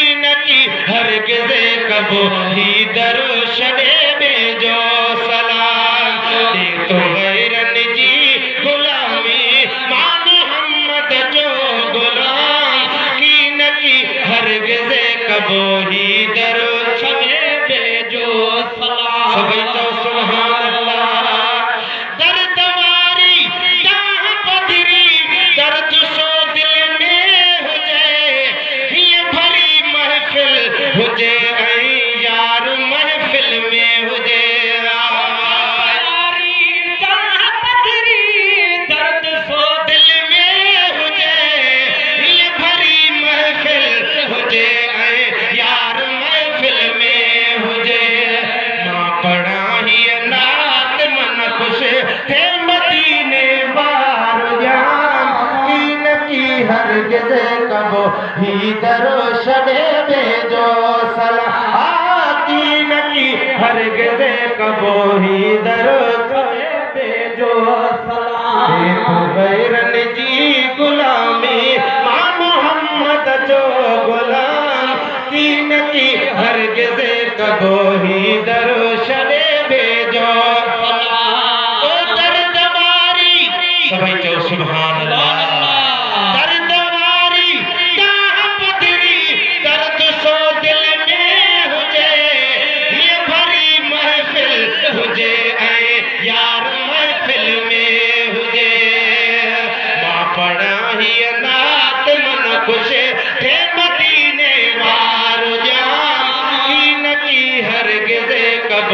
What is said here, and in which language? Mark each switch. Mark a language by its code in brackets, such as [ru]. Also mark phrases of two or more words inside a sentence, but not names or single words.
[sd] न की हरगिज़ कबो ही दरो शॾे बेजो सलाम दे तू गैरन जी गुलामी मां मोहम्मद जो गुलाम की न की हरगिज़ कबो ही दरो शॾे बेजो सलाम सभई चओ [ar] سبحان الله [sd] दर्द वारी जहाँ पधरी दर्द सो दिल में हुजे हीअं भरी महफ़िल हुजे ऐं यार महफ़िल में हुजे दर्द सो दिल में हुजे हीअं भरी महफ़िल हुजे ऐं यार महफ़िल में हुजे मां पढ़ा हीअ नात मन ख़ुशि थे मदीने वारो ॼाण की न की हरगिज़ कबो ही दरो शॾे बेजो सलाम की न की हरगिज़ कबो ही दरो शॾे बेजो सलाम गैरन जी गुलामी मां मोहम्मद जो गुलाम की न की हरगिज़ कबो ही दरो शॾे बेजो सलाम ओ दर्द वारी सभई चओ [ar] سبحان الله [sd] दर्द वारी जहाँ पधरी दर्द सो दिल में हुजे हीअं भरी महफ़िल हुजे ऐं यार महफ़िल में हुजे मां पढ़ा हीअ नात मन ख़ुशि थे मदीने वारो ॼाण की न की हरगिज़